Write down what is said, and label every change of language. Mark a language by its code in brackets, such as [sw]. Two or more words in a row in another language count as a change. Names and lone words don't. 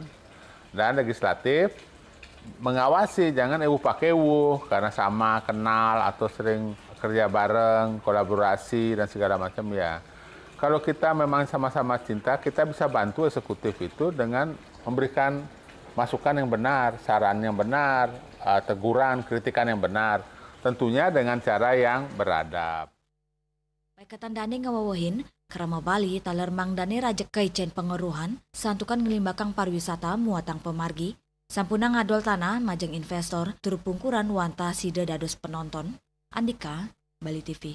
[id] Dan legislatif mengawasi, jangan pakewuh karena sama kenal atau sering kerja bareng, kolaborasi dan segala macam ya. Kalau kita memang sama-sama cinta, kita bisa bantu eksekutif itu dengan memberikan masukan yang benar, saran yang benar, teguran, kritikan yang benar. Tentunya dengan cara yang beradab. [ban] Paikatan dane ngawawahin, krama Bali taler mangdane rajek kaicen pengeruhan, santukan ngelimbakang pariwisata muatang pemargi, sampuna ngadol tanah majeng investor, turut pungkuran wanta sida dados penonton. Andika, Bali TV.